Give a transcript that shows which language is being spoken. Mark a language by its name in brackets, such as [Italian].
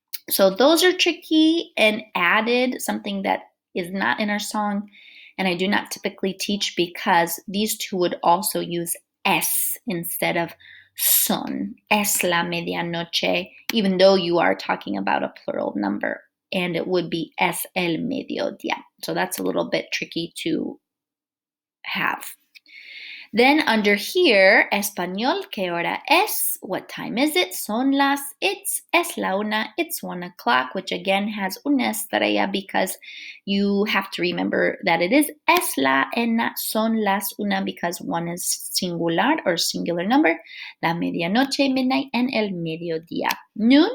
[English] So those are tricky and added, something that is not in our song and I do not typically teach because these two would also use es instead of son. [Spanish] Es la medianoche, [English] even though you are talking about a plural number. and it would be [Spanish] es el mediodía. [English] So that's a little bit tricky to have. Then under here, [Spanish] español, ¿qué hora es? [English] What time is it? [Spanish] Son las, es la una, [English] it's 1 o'clock, which again has [Spanish] una estrella [English] because you have to remember that it is es la and not son las una because one is singular or singular number. [Spanish] La medianoche, [English] midnight, and [Spanish] el mediodía, [English] noon.